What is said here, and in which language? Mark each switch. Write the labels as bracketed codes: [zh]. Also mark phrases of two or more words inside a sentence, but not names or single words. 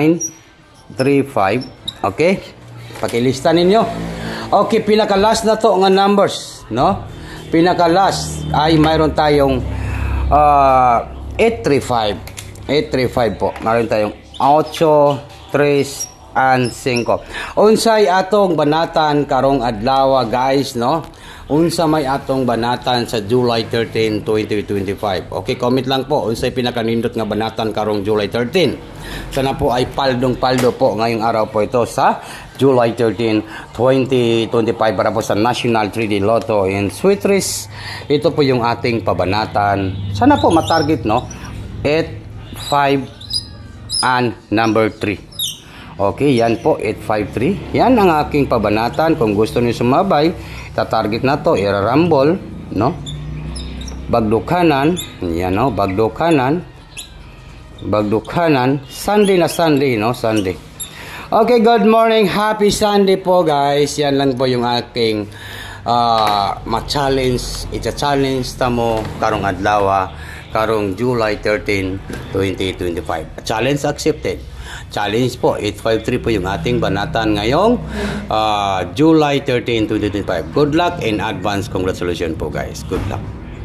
[tl] 935. Okay? Pakilista ninyo. [ceb] Okay, pinaka-last na to nga numbers, no? [tl] Pinaka-last ay mayroon tayong 835. 835 po. Mayroon tayong 8, 3, and 5. [ceb] Unsay atong banatan karong adlaw guys, no? Unsa may atong banatan sa July 13, 2025. Okay, comment lang po unsay pinakanindot nga banatan karong July 13. [tl] Sana po ay paldong-paldo po ngayong araw po ito sa July 13, 2025 para po sa National 3D Lotto and Sweet Race. Ito po yung ating pabanatan. Sana po matarget, no? 8, 5 and number 3. Okay, yan po, 853. Yan ang aking pabanatan. Kung gusto niyo sumabay, tatarget na to, irarambol, no? Bagdo kanan, yan, no? Bagdo kanan. Bagdo kanan. Sunday na Sunday, no? Sunday. [en] Okay, good morning. Happy Sunday po, guys. [tl] Yan lang po yung aking ma-challenge. [ceb] Ita-challenge tamo karong adlaw, karong July 13, 2025. [en] Challenge accepted. [tl] Challenge po, 853 po yung ating banatan ngayong July 13, 2025. [en] Good luck and advance congratulations po guys. Good luck.